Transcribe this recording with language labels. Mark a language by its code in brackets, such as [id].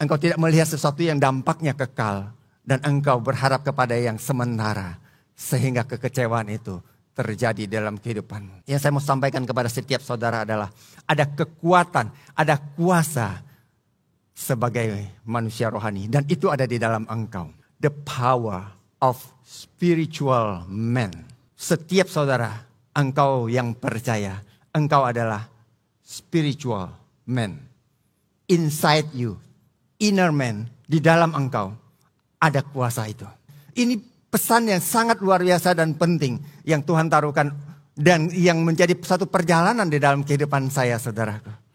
[id] Engkau tidak melihat sesuatu yang dampaknya kekal. Dan engkau berharap kepada yang sementara. Sehingga kekecewaan itu terjadi dalam kehidupanmu. Yang saya mau sampaikan kepada setiap saudara adalah ada kekuatan, ada kuasa sebagai manusia rohani. Dan itu ada di dalam engkau. [en] The power of spiritual man. [id] Setiap saudara, engkau yang percaya, engkau adalah spiritual man. [en] Inside you, inner man, [id] di dalam engkau. Ada kuasa itu. Ini pesan yang sangat luar biasa dan penting yang Tuhan taruhkan dan yang menjadi satu perjalanan di dalam kehidupan saya saudaraku.